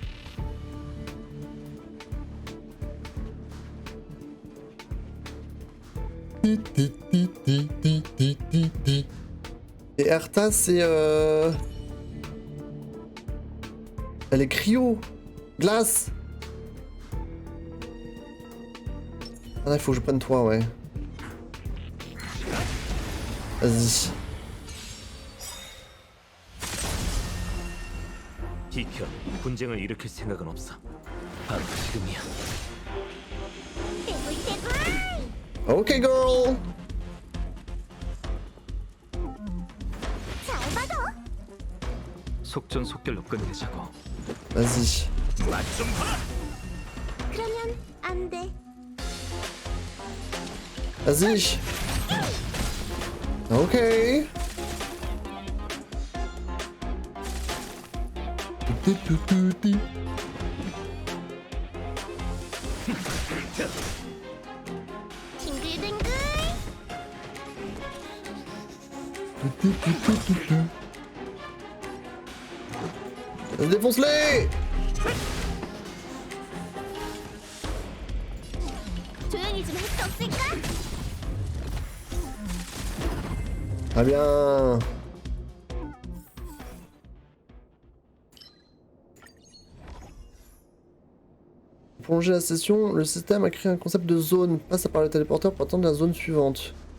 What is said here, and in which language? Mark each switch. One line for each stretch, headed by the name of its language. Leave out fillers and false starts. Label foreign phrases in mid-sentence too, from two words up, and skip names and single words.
French: Et Erta c'est elle est cryo. Glace. Ah là, il faut que je prenne toi, ouais. Vas-y.
Korean: 비켜. 분쟁을 일으킬 생각은 없어. 바로 지금이야.
English: Ok, girl.
Korean: 잘 받아. 속전속결로 끝내자고.
French: Vas-y.
Korean: 맛 좀 봐라. 그러면 안 돼.
French: Vas-y. Ok.
Korean: 빙글빙글.
French: Défonce-les.
Korean: 조용히 좀 할 수 없을까?
French: Très bien. Pour prolonger la session, le système a créé un concept de zone. Passe par le téléporteur pour attendre la zone suivante.